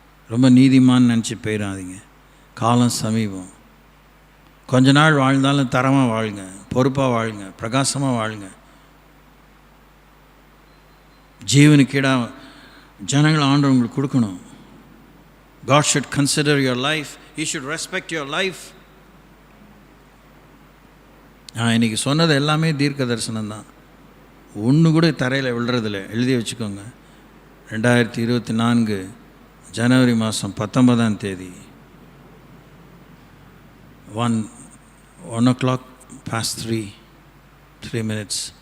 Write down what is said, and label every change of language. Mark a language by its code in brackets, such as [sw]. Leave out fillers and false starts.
[ta] ரொம்ப நீதிமான்னு நினச்சி போயிடாதீங்க. காலம் சமீபம். கொஞ்ச நாள் வாழ்ந்தாலும் தரமாக வாழுங்க, பொறுப்பாக வாழுங்க, பிரகாசமாக வாழுங்க. ஜீவனுக்கீடாக ஜனங்கள் ஆண்டு உங்களுக்கு கொடுக்கணும். [en] God should consider your life. He should respect your life. [ta] நான் இன்றைக்கி சொன்னது எல்லாமே தீர்க்க தரிசனம் தான், ஒன்று கூட தரையில் விழுறதில்ல. எழுதி வச்சுக்கோங்க. 2024 ஜனவரி மாதம் 19ஆம் தேதி 1 [en] o'clock past 3 minutes.